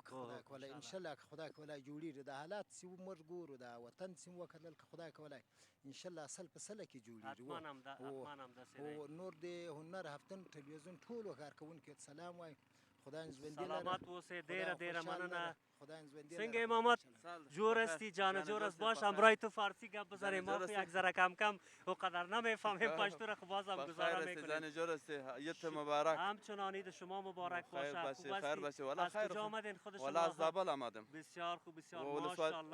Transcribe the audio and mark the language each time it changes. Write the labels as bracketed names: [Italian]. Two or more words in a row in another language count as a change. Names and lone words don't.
[Pashto] خدای کولی انشاءالله که خدای کولی جوړېږي. د حالات چې موږ ګورو د وطن چې مو وکتل که خدای کولی انشاءالله سل په سله کې جوړېږي. نور د هنر هفتم ټلویزیون ټولو کارکوونکو ته سلام وایم. خدای ژوندي لره. سلامت اوسې، ډېره ډېره مننه. [Persian] څنگه امامت جور هستی؟ جان جور است. باش همراه تو فارسی گپ بزنیم، ما یک ذره کم کم اونقدر نمیفهمیم پشتو را، خب بازم گزاره میکنیم. جان جور است، عید مبارک. همچنان عید شما مبارک باشه. خیر باشه. از کجا آمدین خود شما؟ والا از زابل آمدم. بسیار خوب، بسیار ماشاءالله.